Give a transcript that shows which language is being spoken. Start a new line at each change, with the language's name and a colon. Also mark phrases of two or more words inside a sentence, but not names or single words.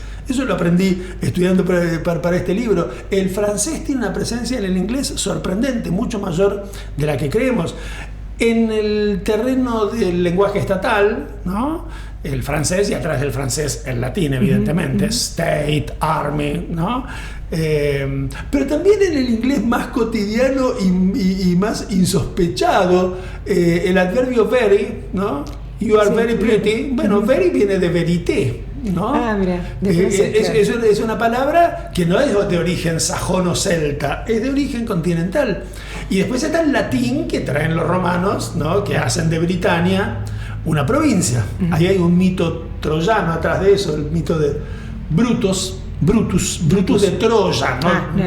Spanish: Eso lo aprendí estudiando para este libro. El francés tiene una presencia en el inglés sorprendente, mucho mayor de la que creemos. En el terreno del lenguaje estatal, ¿no? El francés, y atrás del francés el latín, evidentemente,
English: state, army,
Spanish: ¿no? Pero también en el inglés más cotidiano y más insospechado, el adverbio very, ¿no?
English: You are very pretty.
Spanish: Bueno, very viene de verité, ¿no? Ah, mira, es una palabra que no es de origen sajón o celta, es de origen continental. Y después está el latín que traen los romanos, ¿no? Que hacen de Britania una provincia. Ahí hay un mito troyano atrás de eso, el mito de Brutus de Troya, ¿no?